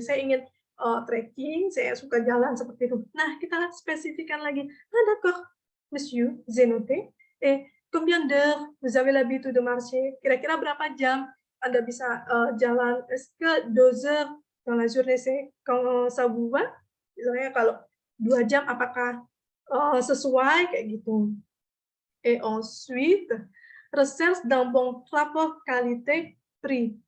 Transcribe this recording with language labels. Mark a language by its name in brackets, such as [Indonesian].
[Indonesian] Saya ingin trekking, saya suka jalan seperti itu. Nah, kita spesifikkan lagi. [French] Ah, d'accord, monsieur, j'ai noté. Et combien d'heures vous avez l'habitude de marcher? [Indonesian] Kira-kira berapa jam Anda bisa jalan? [French] Est-ce que 2 heures dans la journée, c'est quand ça vous va? [Indonesian] Misalnya kalau 2 jam, apakah sesuai kayak gitu. [French] Et ensuite, recherche d'un bon rapport qualité-prix.